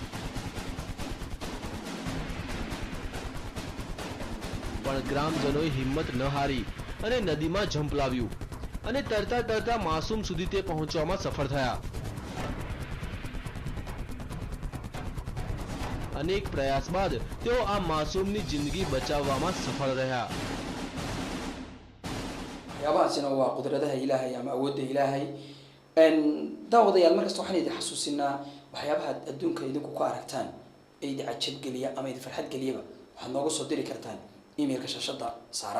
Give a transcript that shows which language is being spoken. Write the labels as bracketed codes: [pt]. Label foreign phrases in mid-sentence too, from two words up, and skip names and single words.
[gu] પણ ગ્રામજનોએ હિંમત ન હારી અને નદીમાં ઝંપલાવ્યું અને તરતા તરતા માસૂમ સુધી તે પહોંચવામાં સફળ થયા। અનેક પ્રયાસ બાદ તેઓ આ માસૂમની જિંદગી બચાવવામાં સફળ રહ્યા। [so] waxyaabahaasina waa qudradaha ilaahay ama awoodda ilaahay daawadayaal markasta waxaan idin xasuusinaa waxyaabaha adduunka idinku ku aragtaan ee idin cajab geliya ama idin farxad geliyaba waxaad nooga soo diri kartaan emailka shashada saaran।